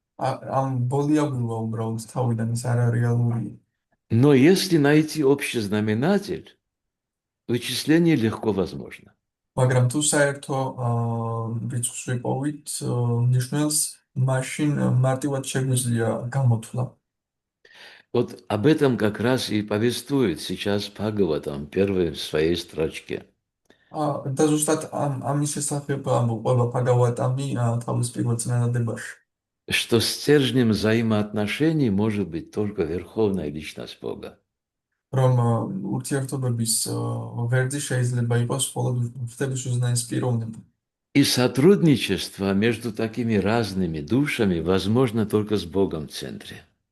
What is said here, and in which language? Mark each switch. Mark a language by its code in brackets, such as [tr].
[ka] ამ ბოლიაბულვა უბრალოდ თავიდან ის არარეალურია. [ru] Но если найти общий знаменатель, вычисление легко возможно. [ka] მაგრამ თუ საერთო რიცხვს ვიპოვით ნიშნულს, მაშინ მარტივად შეგვიძლია გამოთვლა. [ru] Вот об этом как раз и повествует сейчас Бхагаватам в первой своей строчке. [ka] და ზუსტად ამის შესახებ ამბობს ბჰაგავატამი თავის პირველ წინადადებაში. [ru] Что стержнем взаимоотношений может быть только Верховная Личность Бога. [ka] რომ ურთიერთობების ვერძი შეიძლება იყოს მხოლოდ ღვთების უზენაეს პიროვნება. [ru] И сотрудничество между такими разными душами возможно только с Богом в центре.